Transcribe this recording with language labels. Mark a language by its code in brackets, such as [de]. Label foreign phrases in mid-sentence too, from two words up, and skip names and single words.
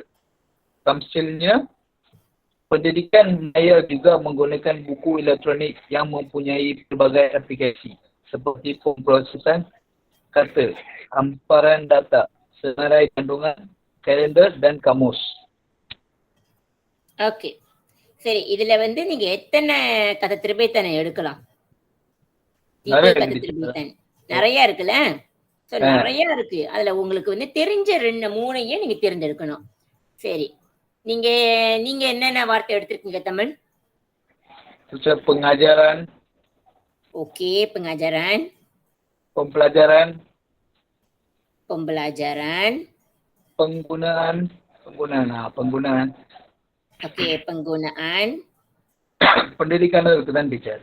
[ms] Tamsilnya, pendidikan maya juga menggunakan buku elektronik yang mempunyai pelbagai aplikasi seperti pemprosesan kata, hamparan data, senarai kandungan, kalender dan kamus. [ta] ஓகே, சரி. இதுல நீங்க எத்தனை கதை திருப்பைத்தானே எடுக்கலாம்? கதை திருப்பைத்தான் நிறைய இருக்குல்ல. நிறைய இருக்கு. அதுல உங்களுக்கு தெரிஞ்ச 2-3 நீங்க தேர்ந்தெடுக்கணும். சரி, நீங்க நீங்க என்னென்ன வார்த்தை எடுத்திருக்கீங்க தமிழ்? [ms] Pengajaran. Okey, pengajaran. Pembelajaran. Pembelajaran. Penggunaan. Penggunaan. Okey, penggunaan. Pendidikan itu kan teacher.